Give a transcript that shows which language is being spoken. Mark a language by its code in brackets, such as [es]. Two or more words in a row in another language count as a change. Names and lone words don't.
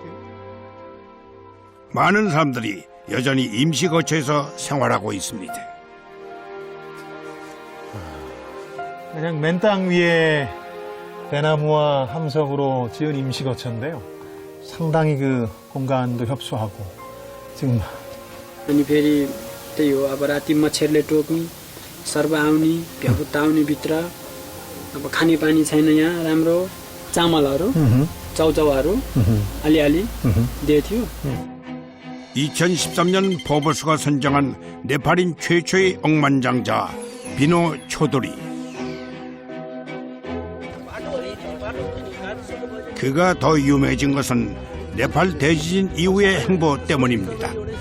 [ko] 많은 사람들이 여전히 임시거처에서 생활하고 있습니다. 그냥 맨 땅 위에 대나무와 함석으로 지은 임시거처인데요. 상당히 그 공간도 협소하고 지금 [ne] अनि फेरि त्यही हो अब राति मच्छरले टोक्ने सर्प आउने भ्याकुत आउने भित्र अब खानेपानी छैन यहाँ राम्रो चामलहरू चाउचाउहरू अलिअलि दिएको थियो [ko] 2013년 포브스가 선정한 네팔인 최초의 억만장자 비노 초도리. 그가 더 유명해진 것은 네팔 대지진 이후의 행보 때문입니다.